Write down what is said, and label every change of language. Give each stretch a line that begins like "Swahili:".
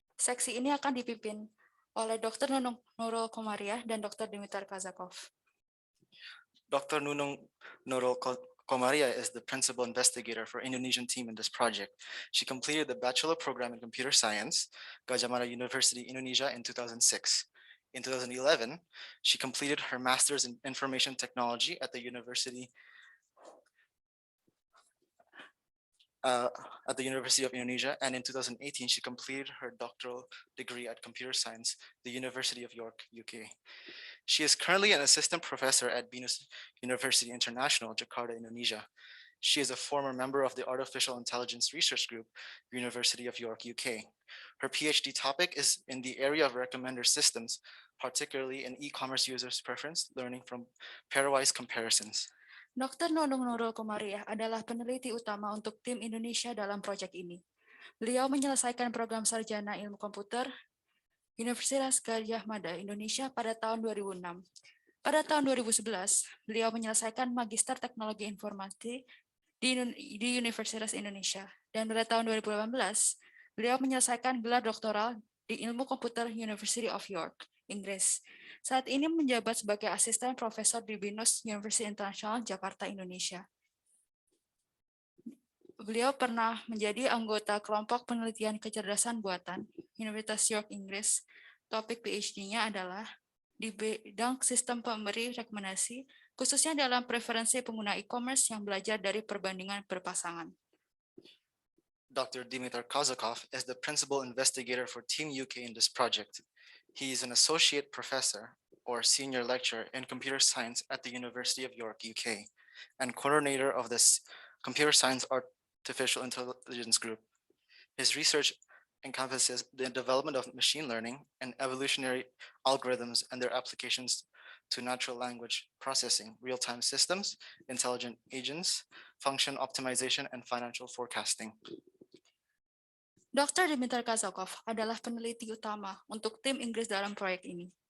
Indonesian: Seksi ini akan dipimpin oleh Dr. Nunung Nurul Komaria dan Dr. Dimitar Kazakov.
English: Dr. Nunung Nurul Komaria is the principal investigator for Indonesian team in this project. She completed the bachelor program in computer science, Gajah Mada University, Indonesia in 2006. In 2011, she completed her master's in information technology at the University at the University of Indonesia, and in 2018, she completed her doctoral degree at Computer Science, the University of York, UK. She is currently an assistant professor at Binus University International, Jakarta, Indonesia. She is a former member of the Artificial Intelligence Research Group, University of York, UK. Her PhD topic is in the area of recommender systems, particularly in e-commerce users' preference, learning from pairwise comparisons. Dr.
Indonesian: Nunung Nurul Komariah adalah peneliti utama untuk tim Indonesia dalam proyek ini. Beliau menyelesaikan program sarjana ilmu komputer Universitas Gadjah Mada Indonesia pada tahun 2006. Pada tahun 2011, beliau menyelesaikan Magister Teknologi Informasi di Universitas Indonesia. Dan pada tahun 2018, beliau menyelesaikan gelar doktoral di Ilmu Komputer University of York, Inggris. Saat ini menjabat sebagai asisten profesor di Binus University International, Jakarta, Indonesia. Beliau pernah menjadi anggota kelompok penelitian kecerdasan buatan Universitas York, Inggris. Topik PhD-nya adalah di bidang sistem pemberi rekomendasi, khususnya dalam preferensi pengguna e-commerce yang belajar dari perbandingan berpasangan.
English: Dr. Dimitar Kazakov is the principal investigator for Team UK in this project. He is an associate professor or senior lecturer in computer science at the University of York, UK, and coordinator of this computer science artificial intelligence group. His research encompasses the development of machine learning and evolutionary algorithms and their applications to natural language processing, real-time systems, intelligent agents, function optimization, and financial forecasting. Dr.
Indonesian: Dimitar Kazakov adalah peneliti utama untuk tim Inggris dalam proyek ini.